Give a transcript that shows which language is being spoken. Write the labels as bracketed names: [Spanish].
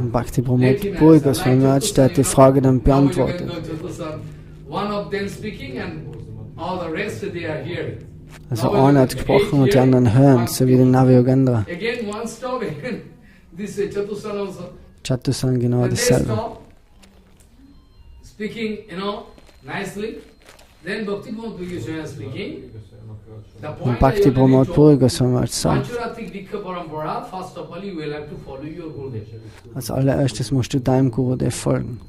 [German] Und Bhakti Pramod Puri Goswami Maharaj, der hat die Frage dann beantwortet. [English] One of them speaking and all the rest they are hearing. [German] Also einer hat gesprochen und die anderen hören, so wie der Navyogendra. [English] Again one stop, again this Chatusan also. [German] Chatusan genau dasselbe. [English] Speaking, nicely. Then Bhakti Pramod Puri Goswami speaking. [German] Und Bhakti Pramod Puri Goswami Maharaj sagt, [English] Pancaratrika first of all you will have to follow your Gurudev. [German] als allererstes musst du deinem Gurudev folgen.